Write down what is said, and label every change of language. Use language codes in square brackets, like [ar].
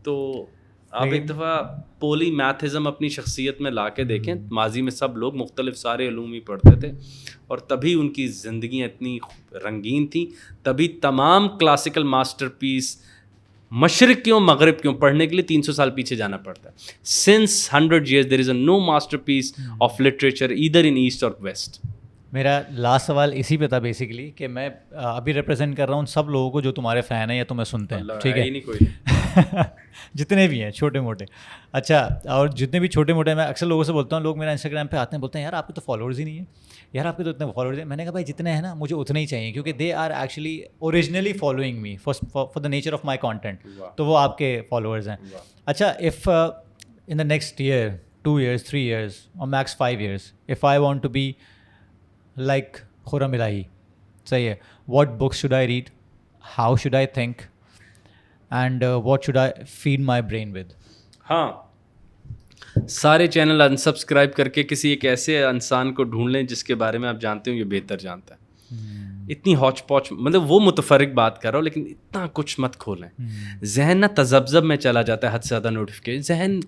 [ur] تو آپ ایک دفعہ پولی میتھزم اپنی شخصیت میں لا کے دیکھیں. ماضی میں سب لوگ مختلف سارے علوم ہی پڑھتے تھے اور تبھی ان کی زندگیاں اتنی رنگین تھیں, تبھی تمام کلاسیکل ماسٹر پیس مشرق کیوں مغرب کیوں پڑھنے کے لیے 300 سال پیچھے جانا پڑتا ہے. [en] Since 100 years there is a no masterpiece of literature either in east or west. [ur] میرا لاسٹ سوال اسی پہ تھا بیسیکلی کہ میں ابھی ریپرزینٹ کر رہا ہوں سب لوگوں کو جو تمہارے فین ہیں یا تمہیں سنتے ہیں, ٹھیک ہے, جتنے بھی ہیں چھوٹے موٹے. اچھا, اور جتنے بھی چھوٹے موٹے, میں اکثر لوگوں سے بولتا ہوں, لوگ میرا انسٹاگرام پہ آتے ہیں بولتے ہیں یار آپ کے تو فالوورز ہی نہیں ہیں, یار آپ کے تو اتنے فالوورز ہیں. میں نے کہا بھائی جتنے ہیں نا مجھے اتنے ہی چاہیے, کیونکہ [en] they are actually originally following me for the nature of my content, [ur] تو وہ آپ کے فالوورز ہیں. [en] اچھا, if in the next year 2 years 3 years اور max 5 years if I want to be like Khurram Elahi, [ur] صحیح ہے, [en] what books should I read, how should I think and what should I feed my brain with? [ur] ہاں, سارے channel unsubscribe کر کے کسی ایک ایسے انسان کو ڈھونڈ لیں جس کے بارے میں آپ جانتے ہو یہ بہتر جانتا ہے. اتنی ہوچ پوچ, مطلب وہ متفرق بات کر رہا ہوں, لیکن اتنا کچھ مت کھولیں. ذہن نہ تذبذب میں چلا جاتا ہے, حد سے زیادہ نوٹیفیکیشن, ذہن